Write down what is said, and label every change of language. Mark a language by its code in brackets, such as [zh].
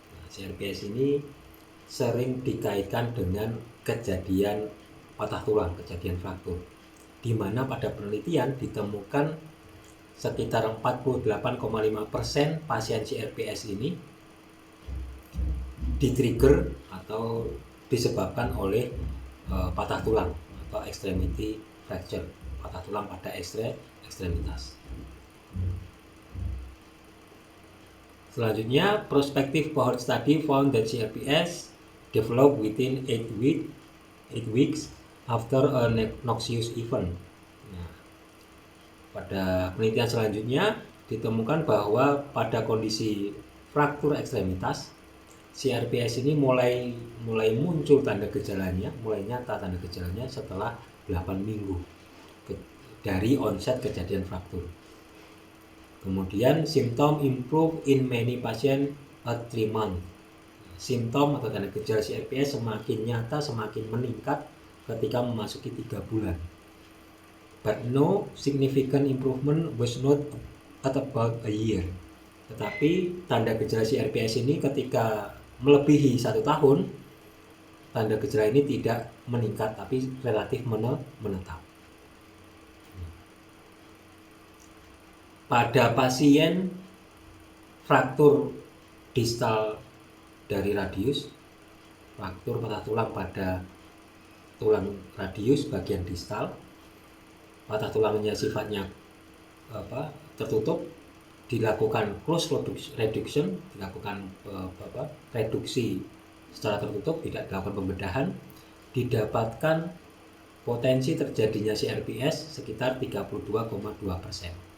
[id] CRPS ini sering dikaitkan dengan kejadian patah tulang, kejadian fraktur, di mana pada penelitian ditemukan sekitar 48,5% pasien CRPS ini di-trigger atau disebabkan oleh patah tulang atau extremity fracture, patah tulang pada ekstremitas. [en] Selanjutnya, prospective cohort study found that CRPS developed within 8 weeks after a noxious event. [id] Nah, pada penelitian selanjutnya ditemukan bahwa pada kondisi fraktur ekstremitas, CRPS ini mulai muncul tanda gejalanya, mulai nyata tanda gejalanya setelah 8 minggu dari onset kejadian fraktur. [en] Kemudian simptom improve in many patient at 3 months. [id] Simptom atau tanda gejala CRPS semakin nyata, semakin meningkat ketika memasuki 3 bulan. [en] But no significant improvement was not at about a year. [id] Tetapi tanda gejala CRPS ini ketika melebihi 1 tahun, tanda gejala ini tidak meningkat tapi relatif menetap. Pada pasien fraktur distal dari radius, fraktur patah tulang pada tulang radius bagian distal, patah tulangnya sifatnya tertutup, dilakukan close reduction, dilakukan reduksi secara tertutup, tidak dilakukan pembedahan, didapatkan potensi terjadinya CRPS sekitar 32,2%.